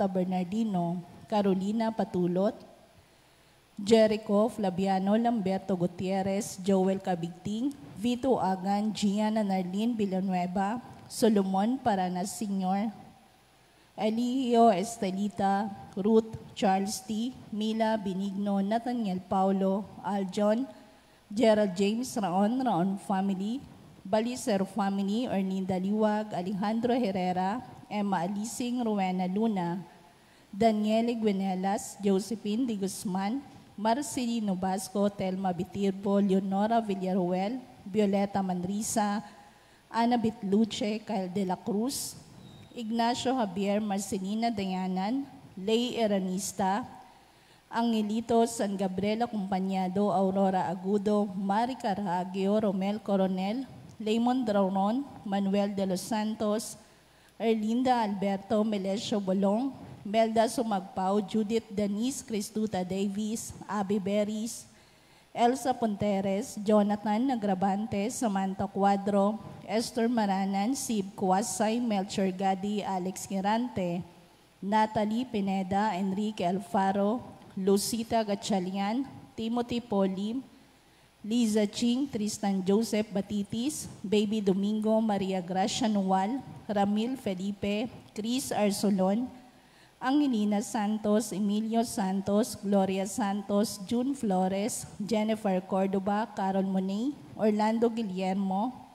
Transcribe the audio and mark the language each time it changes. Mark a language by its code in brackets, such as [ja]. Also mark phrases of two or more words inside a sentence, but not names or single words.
[pam] Bernardino, Carolina Patulot, Jericho Flaviano Lamberto Gutierrez, Joel Cabigting, Vito Agan, Gianna Narlene Villanueva, Solomon Paranas Sr., Elio Estelita, Ruth Charles T., Mila Benigno, Nathaniel Paulo, Aljon, Gerald James Raon family, Balicer family, Erlinda Liwag, Alejandro Herrera, Emma Alising, Rowena Luna, Daniele Guinelas, Josephine de Guzman, Marcelino Basco, Telma Bitirbo, Leonora Villaruel, Violeta Manrisa, Ana Bitluche, Kyle de la Cruz, Ignacio Javier, Marcelina Dayanan, Lay Eranista, Angelito San Gabriela Compañado, Aurora Agudo, Mari Carhagio, Romel Coronel, Lemon Drauron, Manuel de los Santos, Erlinda Alberto Melesio Bolong, Melda Sumagpao, Judith Denise Cristuta Davis, Abby Beris, Elsa Ponteres, Jonathan Nagrabante, Samantha Cuadro, Esther Maranan, Sib Kuasay, Melchor Gadi, Alex Girante, Natalie Pineda, Enrique Alfaro, Lucita Gatchalian, Timothy Polim, Liza Ching, Tristan Joseph Batitis, Baby Domingo, Maria Gracia Nual, Ramil Felipe, Chris Arsolon, Angelina Santos, Emilio Santos, Gloria Santos, June Flores, Jennifer Cordoba, Carol Monet, Orlando Guillermo,